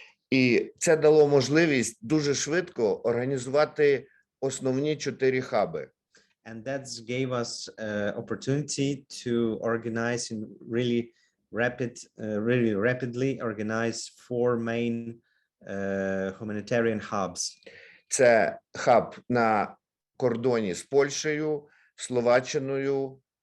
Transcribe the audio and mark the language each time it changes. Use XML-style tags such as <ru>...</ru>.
<uk>І це дало можливість дуже швидко організувати основні 4 хаби.</uk> <en>And that gave us opportunity to organize in really rapidly organize 4 main humanitarian hubs.</en> <uk>Це хаб на кордоні з Польщею, Словаччиною,</uk>